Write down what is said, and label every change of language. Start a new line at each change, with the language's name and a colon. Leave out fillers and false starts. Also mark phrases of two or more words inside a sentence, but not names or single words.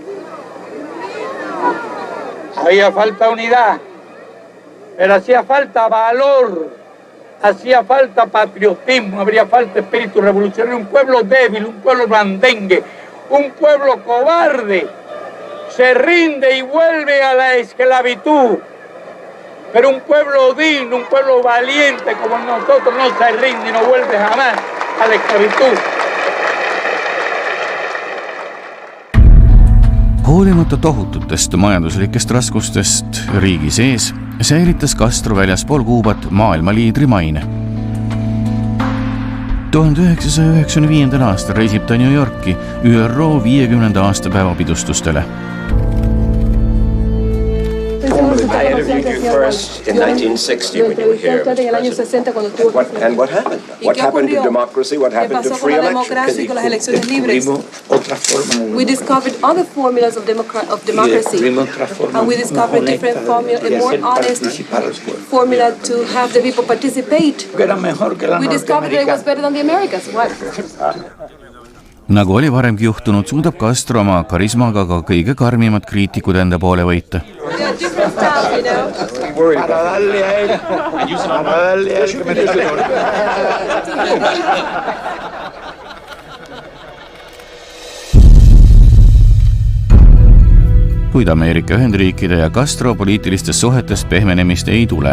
Spanish: Había falta unidad, pero hacía falta valor, hacía falta patriotismo, habría falta espíritu revolucionario, un pueblo débil, un pueblo blandengue, un pueblo cobarde, se rinde y vuelve a la esclavitud. Pero un pueblo digno, un pueblo valiente como nosotros no se rinde y no vuelve jamás a la esclavitud.
Estonian: Hoolimata tohututest majanduslikest raskustest riigi sees, säilitas Castro väljaspool Kuubat maailma liidri maine. 1995. aastal reisib ta New Yorki ÜRO 50. aastapäeva pidustustele.
English: I interviewed you first in 1960 when you were here, Mr. President. And what happened? What happened to democracy? What happened to free elections? We discovered other formulas of democracy, and we discovered different formula, a more honest formula to have the people participate. We discovered that it was better than the Americans. What?
Estonian: Nagu oli varemgi juhtunud, suudab Castro oma karismaga ka kõige karmimad kriitikud enda poole võita. Kuid Ameerika Ühendriikide ja Castro poliitilistest suhetest pehmenemist ei tule.